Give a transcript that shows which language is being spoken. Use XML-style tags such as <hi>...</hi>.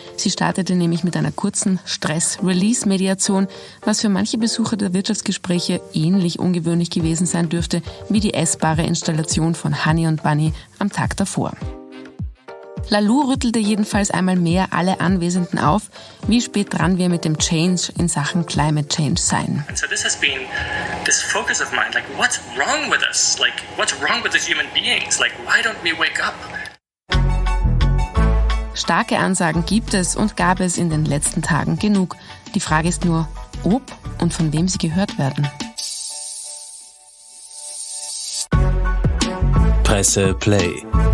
<de>Sie startete nämlich mit einer kurzen Stress-Release-Mediation, was für manche Besucher der Wirtschaftsgespräche ähnlich ungewöhnlich gewesen sein dürfte wie die essbare Installation von Honey und Bunny am Tag davor. Laloux rüttelte jedenfalls einmal mehr alle Anwesenden auf, wie spät dran wir mit dem Change in Sachen Climate Change seien.</de> <en>And so this has been this focus of mine, like what's wrong with us? Like what's wrong with us human beings? Like why don't we wake up?</en> <de>Starke Ansagen gibt es und gab es in den letzten Tagen genug. Die Frage ist nur, ob und von wem sie gehört werden. Presse Play.</de>